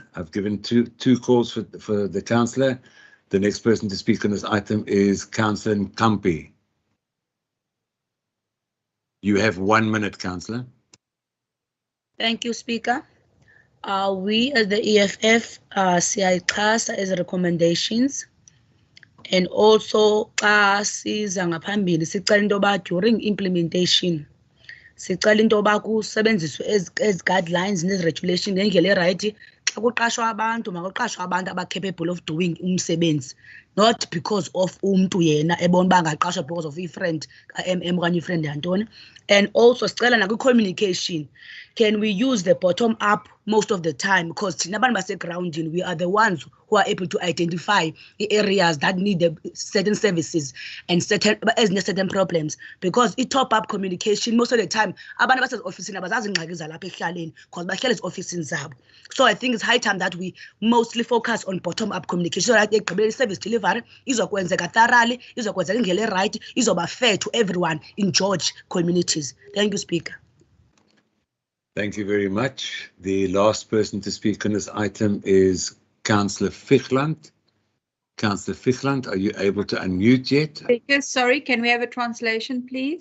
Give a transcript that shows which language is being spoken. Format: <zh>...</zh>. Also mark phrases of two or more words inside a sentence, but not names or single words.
<en>I've given two calls for the councillor. The next person to speak on this item is Councillor Nkampi. You have 1 minute, Councillor. Thank you, Speaker. We as the EFF see ICASA as recommendations, and also</en> <xh>siza ngaphambili sicela into yoba</xh> <en>during implementation</en> <xh>sicela into yoba kusebenziswe</xh> <en>as guidelines</en> <xh>nezi-regulation ngendlela erayithi. Xa kuqashwa abantu makuqashwe abantu</xh> <en>aba-capable of doing</en> <xh>umsebenzi,</xh> <en>not because of</en> <xh>umntu yena ebona uba angaqashwa</xh> <en>because of</en> <xh>i-friend ka-MM okanye i-friend yantoni.</xh> <en>And also</en> <xh>sicela nakwi-communication,</xh> <en>can we use the bottom up most of the time, because</en> <xh>thina abantu basegroundini</xh> <en>we are the ones who are able to identify the areas that need the certain services and certain problems, because i-top up communication most of the time</en> <xh>abantu baseofisini abazazi ingxaki zalapha ekuhlaleni</xh> <en>because</en> <xh>bahlala eziofisini zabo.</xh> <en>So I think it's high time that we mostly focus on bottom up communication so that ekugqibela i-service delivery izokwenzeka thoroughly,</en> <xh>izokwenzeka indlela</xh> <en>right, izoba fair to everyone in George communities. Thank you, Speaker. Thank you very much. The last person to speak on this item is Councillor Fichland. Councillor Fichland, are you able to unmute yet? Speaker, sorry, can we have a translation, please?</en>